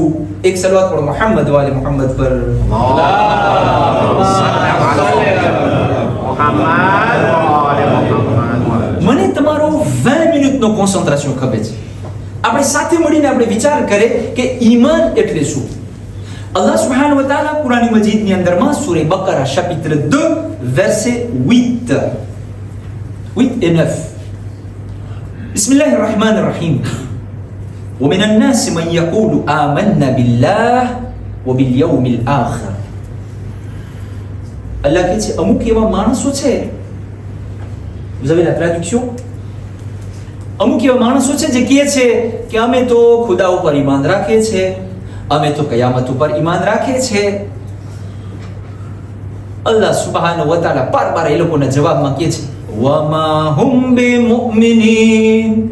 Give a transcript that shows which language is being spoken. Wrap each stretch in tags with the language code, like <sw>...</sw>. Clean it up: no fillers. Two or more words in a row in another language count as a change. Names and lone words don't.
<ur>ایک صلوات پڑھو محمد وآل محمد پر.</ur> <gu>મને તમારો 20 મિનિટનો કોન્સન્ટ્રેશન ખપે છે. આપણે સાથે મળીને આપણે વિચાર કરીએ કે ઈમાન એટલે શું.</gu> <ar>الله سبحانه و تعالى</ar> <gu>કુરાન મજીદની અંદરમાં સૂરે બકરા</gu> <fr>chapitre 2 verset 8 et 9.</fr> <ar>بسم الله الرحمن الرحيم. ومن الناس من يقول آمنا بالله وباليوم الآخر.</ar> <gu>અલ્લાહ કહે છે અમુક એવા માણસો છે,</gu> <fr>vous avez la traduction?</fr> <gu>અમુક એવા માણસો છે જે કહે છે કે અમે તો ખુદા ઉપર ઈમાન રાખીએ છીએ, અમે તો કયામત ઉપર ઈમાન રાખીએ છીએ.</gu> <ar>الله سبحانه و تعالى</ar> <gu>બાર એ લોકોના જવાબમાં કહે છે</gu> <ar>وما هم بمؤمنين.</ar>